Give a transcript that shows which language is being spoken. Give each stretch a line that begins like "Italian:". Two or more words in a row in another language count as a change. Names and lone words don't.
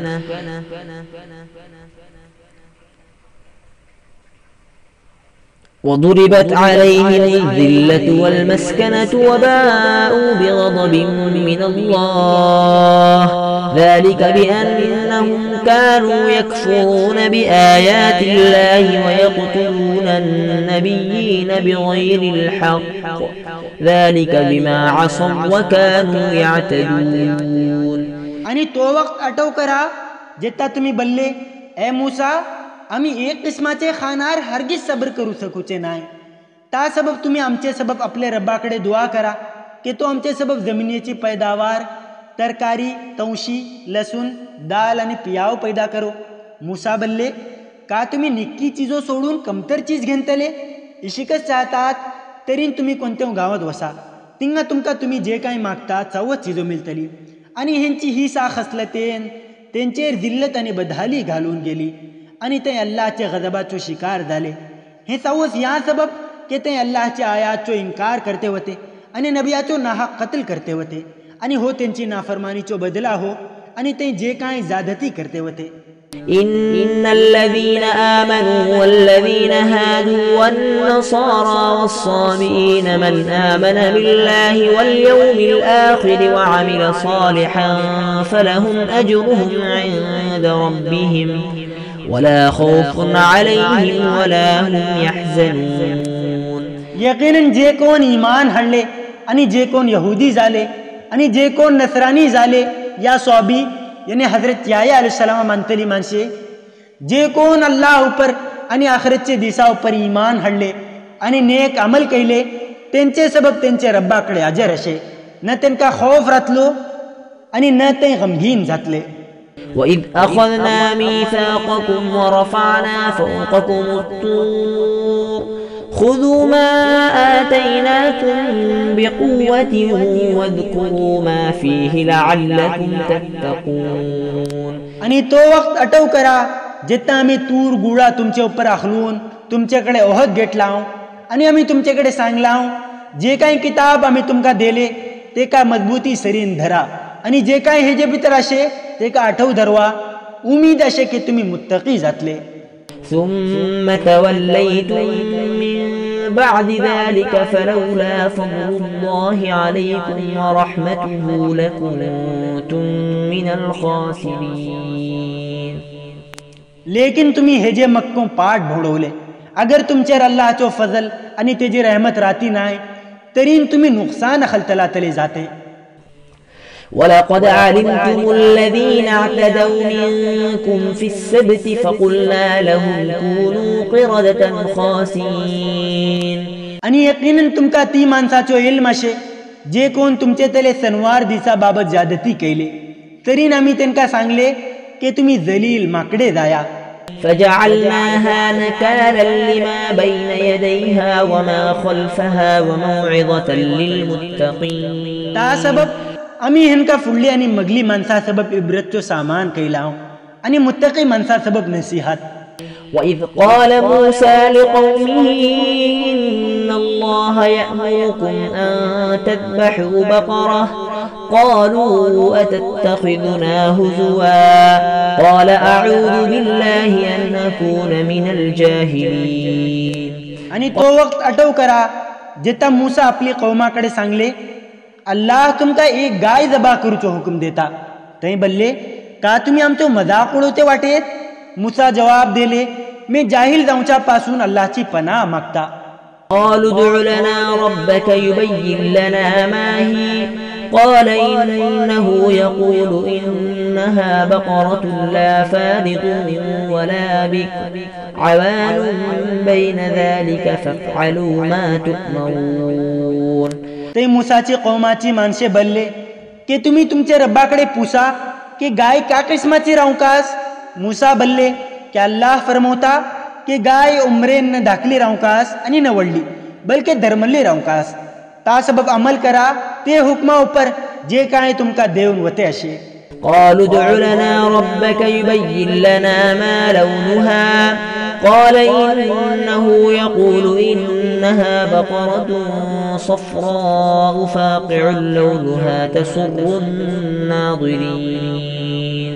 Arabic: وباءوا بغضب من الله ذلك بأنهم كانوا يكفرون بآيات الله ويقتلون النبيين بغير الحق ذلك بما عصوا وكانوا يعتدون.
Konkani: आणि तो वक्त आठव करा जेता तुम्ही बल्ले ए मूसा आम्ही एक किस्माचे खानार हरगिज सबर करू शकूचे नाही. ता सबब तुम्ही आमचे सबब आपले रब्बाकडे दुआ करा की तो आमचे सबब जमिनीची पैदावार तरकारी तवशी लसूण दाल आणि पियाव पैदा करो. मूसा बल्ले का तुम्ही निक्की चीजो सोडून कमतर चीज घेतले इशिकच चाहतात तरी तुम्ही कोणत्या गावात वसा तिंगा तुमका तुम्ही जे काही मागता चवच चीजो मिळतली. आणि ह्यांची ही साख असलतेन त्यांचेर जिल्लत आणि बदहाली घालून गेली आणि ते अल्लाहच्या गजबाचो शिकार झाले. हे चवच या सबब की ते अल्लाहच्या आयातचो इन्कार करते होते आणि नबियाचो नाहक कत्ल करते होते आणि हो त्यांची नाफरमानीचो बदला हो आणि ते जे काही जादती करते होते.
Arabic: إن الذين آمنوا والذين هادوا والنصارى والصابئين من آمن بالله واليوم الآخر وعمل صالحا فلهم أجرهم عند ربهم ولا خوف عليهم ولا هم يحزنون.
Konkani: यकीनन जे कोण ईमान हाडले आणि जे कोण यहुदी झाले आणि जे कोण नसरानी झाले या स्वाबी यानी हजरत याया अलैहिस्सलाम मानतली माणसे जे कोण अल्लाह उपर आणि आखिरतचे दिसा उपर ईमान हाडले आणि नेक अमल केले त्यांचे सबब त्यांचे रब्बाकडे अजर असे न त्यांका खौफ रातलो आणि न ते गमगीन जातले.
Arabic: وإذ أخذنا ميثاقكم ورفعنا فوقكم الطور خذوا ما آتيناكم بقوة واذكروا ما فيه لعلكم تتقون.
Konkani: आणि तो वक्त आठव करा जेता आम्ही तूर गुळा तुमच्या उपर आखलून तुमच्याकडे ओहद घेतला आणि आम्ही तुमच्याकडे सांगला जे काही किताब आम्ही तुमका दिले ते का मजबूती सरीन धरा आणि जे काही हे जे भितर असे ते का आठव धरवा उम्मीद असे की तुम्ही मुत्तकी जातले.
Arabic: ثم توليتم من بعد ذلك فلولا فضل الله عليكم ورحمته لكنتم من الخاسرين.
Konkani: लेकिन तुम्ही हे जे मक्को पाठ भोडवले अगर तुमचेर अल्लाहचो फजल आणि तेजी रहमत राहती नाही तरी तुम्ही नुकसान खलतला तले जाते.
Arabic: ولقد علمتم الذين اعتدوا منكم في السبت فقلنا لهم كونوا قردة خاسئين.
Konkani: आणि यकीनन तुमका ती माणसाचो इल्म असे जे कोण तुमचे तले सनवार दिसा बाबत जादती केले तरी आम्ही त्यांना सांगले की तुम्ही जलील माकडे जाया.
Arabic: فجعلناها نكالا لما بين يديها وما خلفها وموعظة للمتقين.
Konkani: ता सबब आम्ही ह्यांका फुडली आणि मगली माणसा सबब इब्रतचो सामान कैला आणि मुत्तकी माणसा सबब नसीहत.
Arabic: وإذ قال موسى لقومه إن الله يأمركم أن تذبحوا بقرة قالوا أتتخذنا هزوا قال أعوذ بالله أن أكون من الجاهلين.
Konkani: आणि तो वक्त आठव करा जेता मूसा आपली कौमाकडे सांगले अल्लाह तुमका एक गाय जबा करूचो हुकम देता तई बल्ले का तुम्ही आमचो मजाक उडवते वाटेत. मूसा जवाब दिले मी जाहिल जाऊच्या पासून अल्लाहची पनाह मागता.
Arabic: قالوا ادع لنا ربك يبين لنا ما هي قال إنه يقول إنها بقرة لا فارض ولا بكر عوان بين ذلك فافعلوا ما تؤمرون.
Konkani: ते मुसाची कौमाची माणसे बोलले की तुम्ही तुमच्या रब्बाकडे पुसा की गाय का किस्माची रावकास. मुसा बोलले की अल्लाह फरमवता की गाय उमरेन न धाकली रावकास आणि न वडली बल्कि धर्मल्ली रावकास. ता सबब अमल करा ते हुक्मा ऊपर जे काय तुमका देऊन वते असे.
Arabic: قالوا ادع لنا ربك يبين لنا ما لونها قال إنه يقول إنها بقرة صفراء فاقع لونها تسر الناظرين.